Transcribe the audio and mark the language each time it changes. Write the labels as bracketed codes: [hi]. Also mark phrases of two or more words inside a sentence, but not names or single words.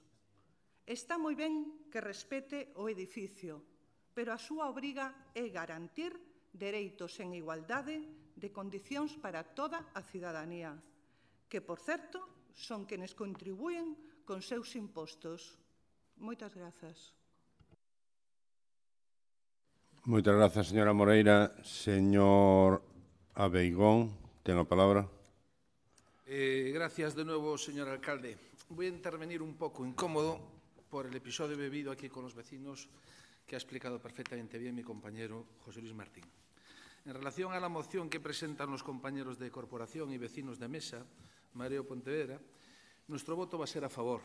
[gl] Está moi ben que respete o edificio, pero a súa obriga é garantir dereitos en igualdade de condicións para toda a cidadanía, que, por certo, son quenes contribúen con seus impostos. Moitas grazas. Moitas grazas, señora Moreira. Señor Abeigón, ten a palabra. [es] Gracias de nuevo, señor alcalde. Voy a intervenir un poco incómodo por el episodio vivido aquí con los vecinos que ha explicado perfectamente bien mi compañero José Luis Martín. En relación a la moción que presentan los compañeros de corporación y vecinos de mesa, Mareo Pontevedra, nuestro voto va a ser a favor.